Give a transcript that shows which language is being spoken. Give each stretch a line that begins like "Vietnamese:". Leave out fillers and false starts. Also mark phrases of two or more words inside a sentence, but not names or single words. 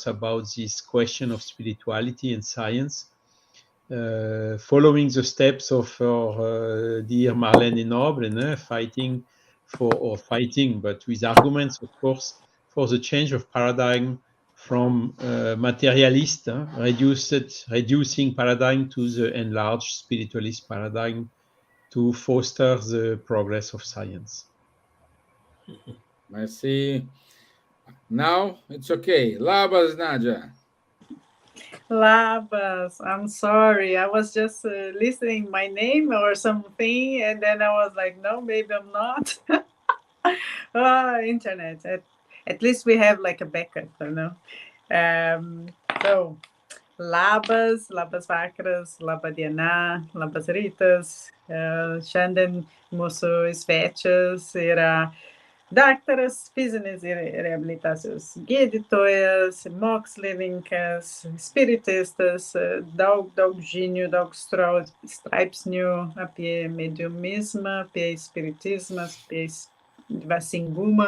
English: about this question of spirituality and science, following the steps of our dear Marlène Noble, fighting, but with arguments, of course, for the change of paradigm from materialist, reducing paradigm to the enlarged spiritualist paradigm to foster the progress of science. Merci. Now it's okay.
Lithuanian: Labas, Nadja. Labas,
English: I'm sorry. I was just listening my name or something, and then I was like, no, maybe I'm not. Internet. At least we have like a backup, you know. So,
Lithuanian: labas vakaras, laba diena, labas rytas. Šiandien mūsų svečias yra daktaras, fizinės reabilitacijos gydytojas, mokslininkas, spiritistas, daug žinių, daug straipsnių apie mediumizmą, apie spiritizmą, apie dvasingumą.